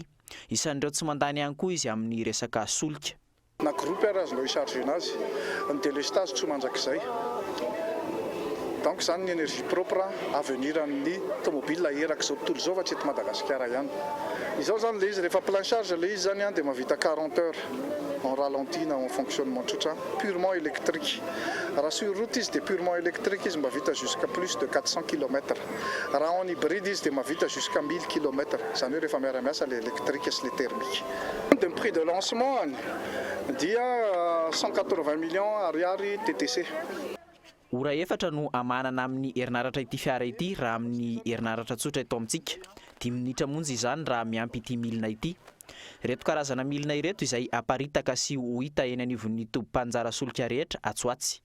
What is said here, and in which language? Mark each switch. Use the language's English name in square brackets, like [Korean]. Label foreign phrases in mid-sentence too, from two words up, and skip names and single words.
[Malagasy] Isan'ireo tsy mandany ihany koa izy amin'ny resaka solika. [French] Na groupe [Malagasy] azonao hisarge anazy ny délestage tsy manjak'izay. Donc zany ny [French] énergie propre avenir [Malagasy] amin'ny tomobile eraka zao tontolo zao fa tsy eto Madagasikara ihany. Izao zany le izy rehefa [French] plein charge [Malagasy] le izy zany dia mavita [French] 40 heures en ralenti [Malagasy] na [French] en fonctionnement [Malagasy] tsotra [French] purement électrique. [Malagasy] Raha [French] sur route [Malagasy] izy dia [French] purement électrique [Malagasy] izy mavita [French] jusqu'à plus de 400 km. [Malagasy] Raha [French] en hybride [Malagasy] izy dia mavita [French] jusqu'à 1000 km. [Malagasy] Zany hoe rehefa miara-miasa le électrique sy le thermique. [French] Le prix de lancement dia 180 millions ariary TTC. [Malagasy] Ora efatra no amanana amin'ny herinaratra ity fiara ity raha amin'ny herinaratra tsotra eto amintsika. 10 minitra monja izany raha miampy ity milina ity. Reto karazana milina ireto izay aparitaka sy ho hita eny anivon'ny tobi-panjara solika rehetra Atsoatsy.